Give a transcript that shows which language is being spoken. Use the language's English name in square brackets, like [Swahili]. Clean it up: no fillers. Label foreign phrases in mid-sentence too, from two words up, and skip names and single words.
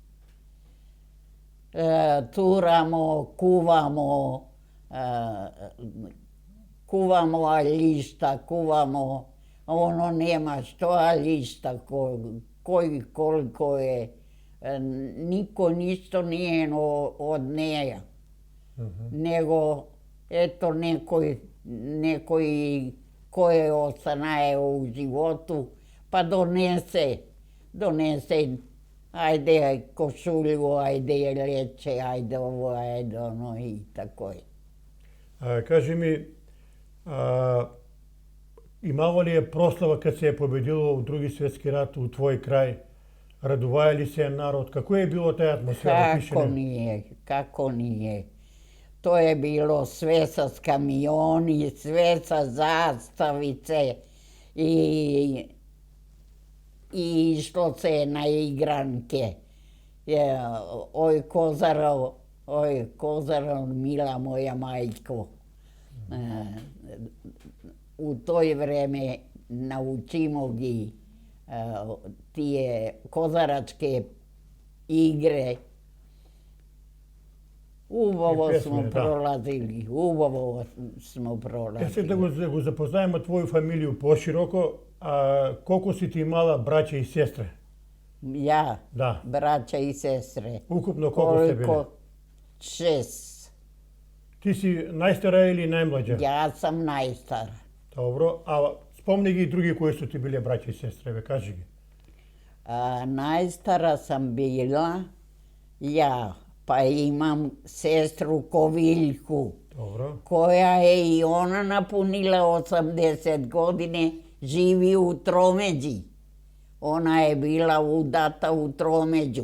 [Serbian] Turamo, kuvamo aljišta, ono nema što aljišta, koliko je, niko ništa nije od neja, nego eto nekoj koje ostanaje u životu, pa donese, ajde košulju, ajde leće, ajde ovo, ajde ono i tako je. [Macedonian] Кажи ми, имало ли е прослава кад се е победило у Други светски рат у твој крај? Радуваја ли се народ? Како е било таја атмосфера? [Serbian] Kako nije. To je bilo sve sa kamioni, sve sa zastavice i išlo se na igranke. Oj Kozaro, mila moja majko. U toj vreme naučimo gi tije kozaračke igre. Убаво smo prolazili. [Macedonian] Сега да го запознаеме твоју фамилију пошироко, колку си ти имала браќа и сестре? [Serbian] Ja, [Macedonian] Да. [Serbian] braća i sestre. [Macedonian] Ukupno колку сте биле? 6. Ти си најстара или најмлаđа? [Serbian] Ja sam najstara. [Macedonian] Добро, спомни ги и други кои су ти биле браќа и сестре, бе, кажи ги. [Serbian] Najstara sam bila ja, pa imam sestru Koviljku, Dobro. koja je i ona napunila 80 godine, živi u Tromeđi. Ona je bila udata u Tromeđu.